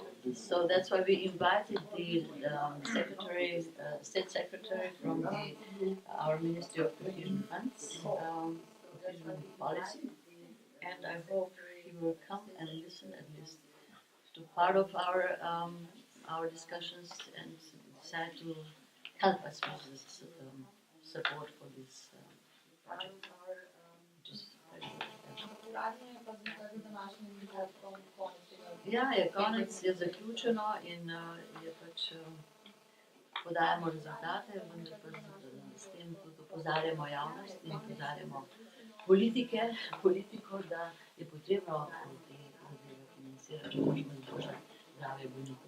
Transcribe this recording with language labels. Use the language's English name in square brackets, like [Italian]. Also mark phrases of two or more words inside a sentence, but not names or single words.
[English] So that's why we invited the state secretary from our Ministry of Cohesion Funds, Cohesion Policy, and I hope he will come and listen at least to part of our discussions and decide to help us with this support for this project. Which is very good. [Slovenian] Uradno je pa zdaj z današnjim dogodkom konec tega. Ja, je konec, je zaključeno in je pač podajamo rezultate, vendar pa s tem tudi opozarjamo javnost in opozarjamo politiko, da je potrebno te zadeve financirati, če možemo izboljšati zdravje bolnikov.